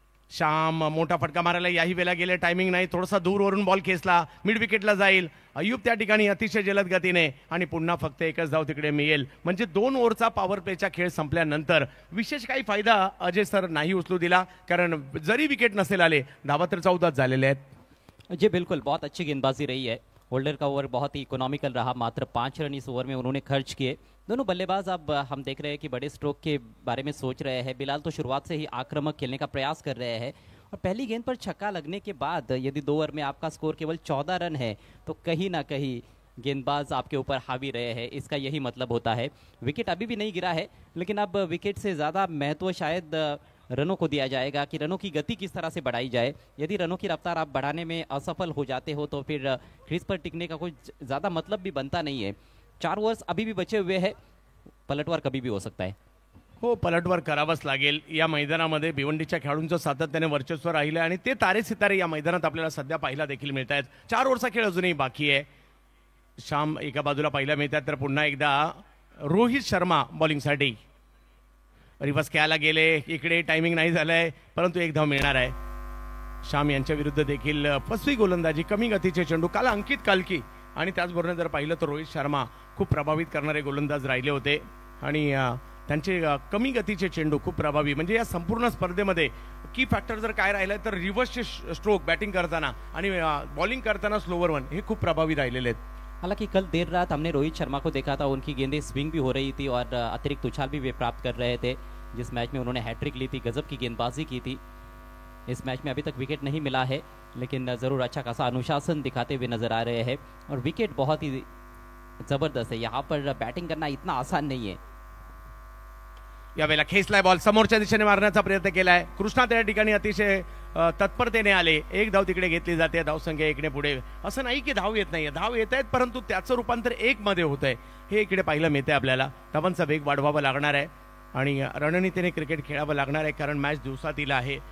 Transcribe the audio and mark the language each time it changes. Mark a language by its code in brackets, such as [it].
[mr] श्याम मोठा फटका मारायला याही वेळेला गेले, टायमिंग नाही, थोडासा दूरवरून बॉल खेचला, मिड विकेटला जाईल. अय्यूब त्या ठिकाणी अतिशय जलद गतीने आणि पुन्हा फक्त एकच धाव तिकडे मिळेल. म्हणजे 2 ओव्हरचा पॉवर प्लेचा खेळ संपल्यानंतर विशेष काही फायदा अजय सर नाही उचलू दिला, कारण जरी विकेट नसेल आले, धावा तर 14 झालेले आहेत. [hi] जी बिल्कुल, बहुत अच्छी गेंदबाजी रही है. होल्डर का ओवर बहुत ही इकोनॉमिकल रहा, मात्र 5 रन इस ओवर में उन्होंने खर्च किए. दोनों बल्लेबाज अब हम देख रहे हैं कि बड़े स्ट्रोक के बारे में सोच रहे हैं. बिलाल तो शुरुआत से ही आक्रामक खेलने का प्रयास कर रहे हैं और पहली गेंद पर छक्का लगने के बाद यदि 2 ओवर में आपका स्कोर केवल 14 रन है तो कहीं ना कहीं गेंदबाज आपके ऊपर हावी रहे हैं, इसका यही मतलब होता है. विकेट अभी भी नहीं गिरा है, लेकिन अब विकेट से ज़्यादा महत्व शायद रनों को दिया जाएगा कि रनों की गति किस तरह से बढ़ाई जाए. यदि रनों की रफ्तार आप बढ़ाने में असफल हो जाते हो तो फिर क्रीज पर टिकने का कोई ज़्यादा मतलब भी बनता नहीं है. 4 ओव्हर्स अभी भी बचे हुए हैं, पलटवार कभी भी हो सकता है. [mr] हो, पलटवार करावाच लागेल. या मैदानामध्ये भिवंडीच्या खेळाडूंचं सातत्याने वर्चस्व राहिलं आणि ते तारे सितारे या मैदानात आपल्याला सध्या पाहायला देखील मिळत आहेत. 4 ओव्हरचा खेळ अजूनही बाकी आहे. श्याम एका बाजूला पाहायला मिळतात, तर पुन्हा एकदा रोहित शर्मा बॉलिंगसाठी. रिव्हर्स खेळायला गेले, इकडे टायमिंग नाही झालंय, परंतु एक धाव मिळणार आहे. श्याम यांच्या विरुद्ध देखील फसवी गोलंदाजी, कमी गतीचे चेंडू, काल अंकित कालकी आणि त्याचबरोबर जर पाहिलं तर रोहित शर्मा खूप प्रभावित करणारे गोलंदाज राहिले होते आणि त्यांचे कमी गतीचे चेंडू खूप प्रभावी. म्हणजे या संपूर्ण स्पर्धेमध्ये की फॅक्टर जर काय राहिलं तर रिव्हर्सचे स्ट्रोक बॅटिंग करताना आणि बॉलिंग करताना स्लोवर वन हे खूप प्रभावी राहिलेले आहेत. [hi] हालांकि कल देर रात हमने रोहित शर्मा को देखा था, उनकी गेंदें स्विंग भी हो रही थी और अतिरिक्त उछाल भी वे प्राप्त कर रहे थे। जिस मैच में उन्होंने हैट्रिक ली थी, गजब की गेंदबाजी की थी। इस मैच में अभी तक विकेट नहीं मिला है, लेकिन ज़रूर अच्छा खासा अनुशासन दिखाते हुए नजर आ रहे हैं और विकेट बहुत ही जबरदस्त है। यहाँ पर बैटिंग करना इतना आसान नहीं है। [mr] यावेळेला खेचलाय बॉल, समोरच्या दिशेने मारण्याचा प्रयत्न केलाय कृष्णा, त्या ठिकाणी अतिशय तत्परतेने आले। एक धाव तिकडे घेतली जाते, धावसंख्या एकने पुढे। असं नाही की धाव येत नाहीये, धाव येत आहेत, परंतु त्याचं रूपांतर एक मध्ये होत आहे, हे इकडे पाहायला मिळते आपल्याला। धावांचा वेग वाढवावा लागणार आहे आणि रणनीतीने क्रिकेट खेळावं लागणार आहे, कारण मॅच दिवसातील आहे।